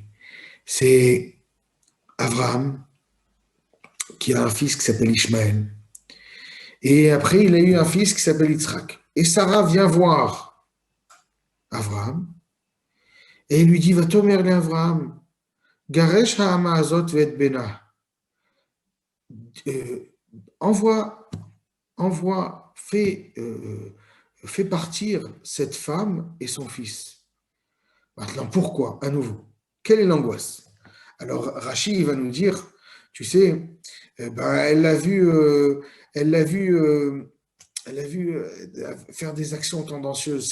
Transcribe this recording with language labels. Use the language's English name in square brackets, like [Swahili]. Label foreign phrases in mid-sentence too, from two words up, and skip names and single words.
[French] C'est Abraham qui a un fils qui s'appelle Ishmaël. Et après, il a eu un fils qui s'appelle Yitzhak. Et Sarah vient voir Abraham et il lui dit, va-t'omer Abraham, [Hebrew] גרש האמה הזאת ואת בנה. [French] Envoie, fais partir cette femme et son fils. Maintenant, pourquoi? À nouveau, quelle est l'angoisse? Alors, Rachid va nous dire, tu sais, elle l'a vu, faire des actions tendancieuses.